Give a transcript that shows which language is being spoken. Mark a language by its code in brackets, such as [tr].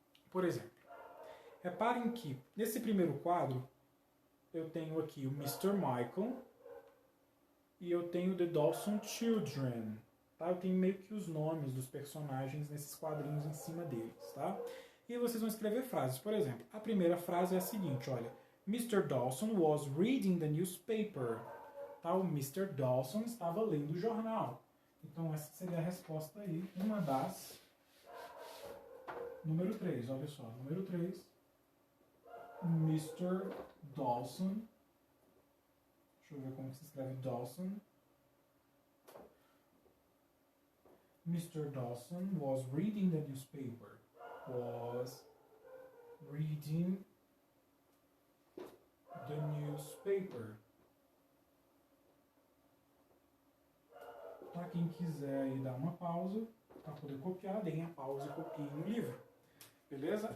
[pt] Por exemplo, reparem que nesse primeiro quadro eu tenho aqui o Mr. Michael e eu tenho The Dawson Children, tá? Eu tenho meio que os nomes dos personagens nesses quadrinhos em cima deles, tá? E aí vocês vão escrever frases. Por exemplo, a primeira frase é a seguinte, olha. [en] Mr. Dawson was reading the newspaper. [pt] Tá? O Mr. Dawson estava lendo o jornal. Então essa seria a resposta aí, uma das. Número 3, olha só. Número 3. Mr. Dawson. Deixa eu ver como se escreve Dawson. [en] Mr. Dawson was reading the newspaper. Was reading the newspaper. [pt] Para quem quiser aí dar uma pausa, para poder copiar, deem a pausa e copiem no livro. Beleza?